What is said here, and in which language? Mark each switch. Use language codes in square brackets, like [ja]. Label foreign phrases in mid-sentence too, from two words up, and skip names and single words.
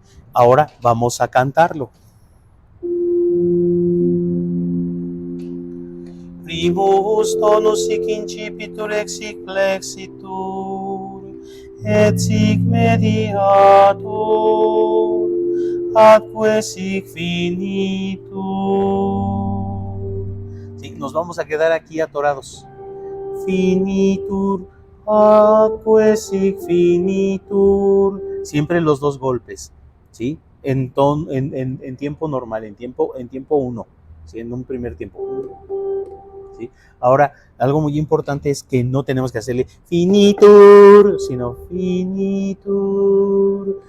[es] Ahora vamos a cantarlo. [la] Primus tonus sic incipitur exic flexitur, et sic mediatur, atque sic finitur. [es] Sí, nos vamos a quedar aquí atorados. [la] Finitur, atque sic finitur. [es] Siempre los dos golpes, ¿sí? En tiempo normal, en tiempo 1, ¿sí? En un primer tiempo. ¿Sí? Ahora, algo muy importante es que no tenemos que hacerle finitur, sino finitur.